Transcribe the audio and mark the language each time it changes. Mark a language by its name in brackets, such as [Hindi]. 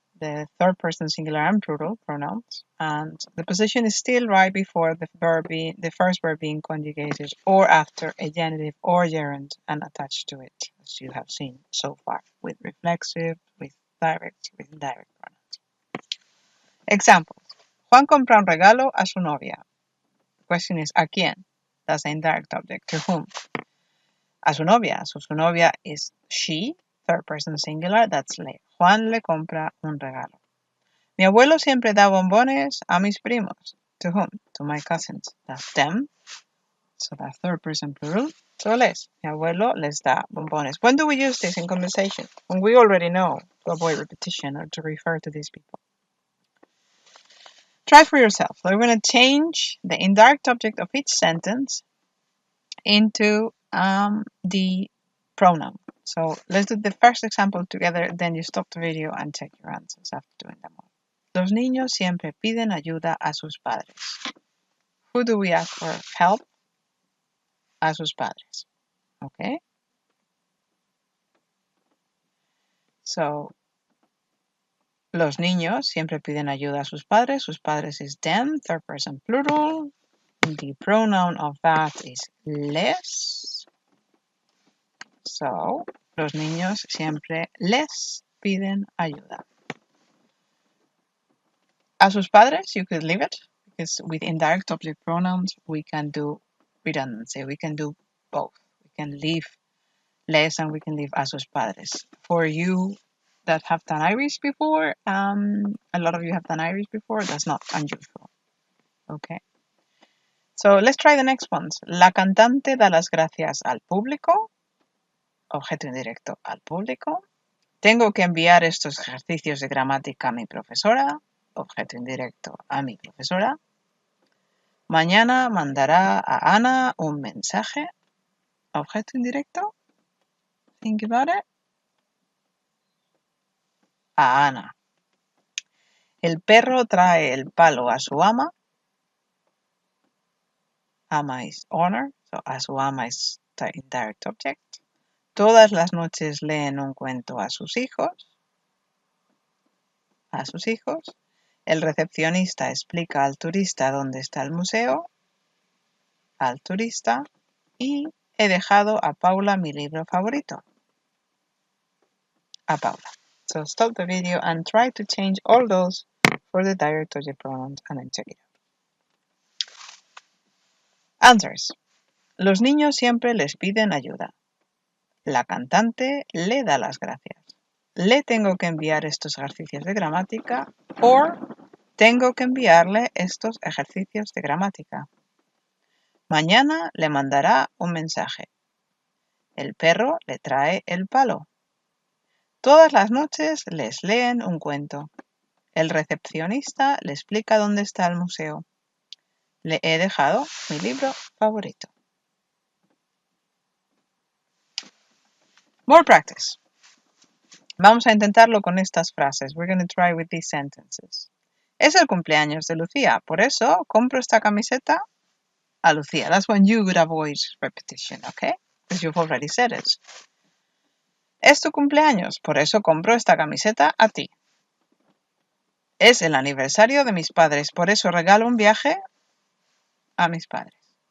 [English] The third person singular and plural pronouns, and the position is still right before the first verb being conjugated, or after a genitive or gerund and attached to it, as you have seen so far with reflexive, with direct, with indirect pronouns. [Spanish] Examples: Juan compra un regalo a su novia. [English] The question is, [Spanish] ¿a quién? [English] That's the indirect object. To whom? [Spanish] A su novia. [English] So [Spanish] su novia [English] is she, third person singular, that's le. [Spanish] Juan le compra un regalo. Mi abuelo siempre da bombones a mis primos. [English] To whom? To my cousins. That's them. So that's third person plural. So les. [Spanish] Mi abuelo les da bombones. [English] When do we use this in conversation? When we already know, to avoid repetition or to refer to these people. Try for yourself. So we're going to change the indirect object of each sentence into the pronoun. So let's do the first example together, then you stop the video and check your answers after doing them all. [Spanish] Los niños siempre piden ayuda a sus padres. [English] Who do we ask for help? [Spanish] A sus padres. [English] Okay? [Spanish] So, los niños siempre piden ayuda a sus padres. Sus padres [English] is them, third person plural. The pronoun of that is les. [Spanish] So, los niños siempre les piden ayuda. A sus padres, [English] you could leave it, because with indirect object pronouns, we can do redundancy. We can do both. We can leave les and we can leave a sus padres. For you that have done Irish before, a lot of you have done Irish before, that's not unusual. Okay. So let's try the next ones. [Spanish] La cantante da las gracias al público. Objeto indirecto al público. Tengo que enviar estos ejercicios de gramática a mi profesora. Objeto indirecto a mi profesora. Mañana mandará a Ana un mensaje. Objeto indirecto. [English] Think about it. [Spanish] A Ana. El perro trae el palo a su ama. [English] Ama is owner, so [Spanish] a su ama [English] is the indirect object. [Spanish] Todas las noches leen un cuento a sus hijos. A sus hijos. El recepcionista explica al turista dónde está el museo. Al turista. Y he dejado a Paula mi libro favorito. A Paula. [English] So stop the video and try to change all those for the direct object pronouns and then check it out. Answers. [Spanish] Los niños siempre les piden ayuda. La cantante le da las gracias. Le tengo que enviar estos ejercicios de gramática o tengo que enviarle estos ejercicios de gramática. Mañana le mandará un mensaje. El perro le trae el palo. Todas las noches les leen un cuento. El recepcionista le explica dónde está el museo. Le he dejado mi libro favorito. [English] More practice. [Spanish] Vamos a intentarlo con estas frases. [English] We're going to try with these sentences. [Spanish] Es el cumpleaños de Lucía, por eso compro esta camiseta a Lucía. [English] That's when you would avoid repetition, okay? Because you've already said it. [Spanish] Es tu cumpleaños, por eso compro esta camiseta a ti. Es el aniversario de mis padres, por eso regalo un viaje a mis padres.